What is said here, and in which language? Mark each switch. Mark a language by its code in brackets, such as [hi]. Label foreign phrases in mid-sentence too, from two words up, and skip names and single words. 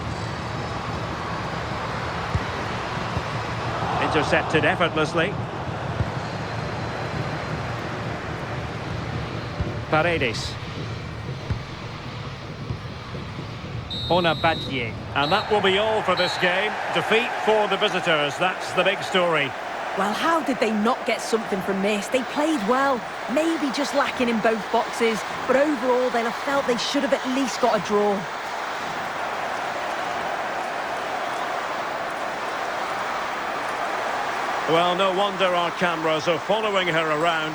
[en] Intercepted effortlessly. Paredes. Ona Badie. And that will be all for this game. Defeat for the visitors. That's the big story. Well, how did they not get something from this? They played well, maybe just lacking in both boxes, but overall they'll have felt they should have at least got a draw. Well, no wonder our cameras are following her around.